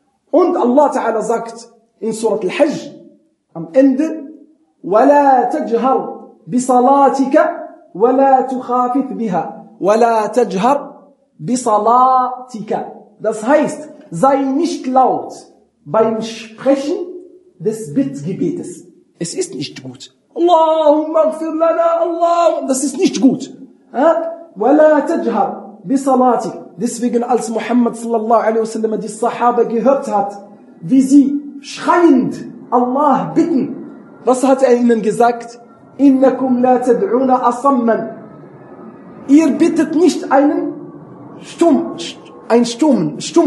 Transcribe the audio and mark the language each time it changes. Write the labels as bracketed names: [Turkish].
[German] Und Allah Ta'ala sagt in Surat Al-Hajj am Ende, [Arabic] وَلَا تَجْهَرْ بصلاتك ولا تخافت بها ولا تجهر بصلاتك. [German] Das heißt, sei nicht laut beim Sprechen des Bittgebetes. Es ist nicht gut. [Arabic] Allahumma اغفر لنا الله. [German] Das ist nicht gut. [Arabic] ولا تجهر بصلاتك. [German] Deswegen, als Muhammad sallallahu alaihi wasallam die Sahaba gehört hat, wie sie schreiend Allah bitten, was hat er ihnen gesagt? [Arabic] إنكم لا تدعون أصمًا. [German] Ihr bittet nicht einen stummen.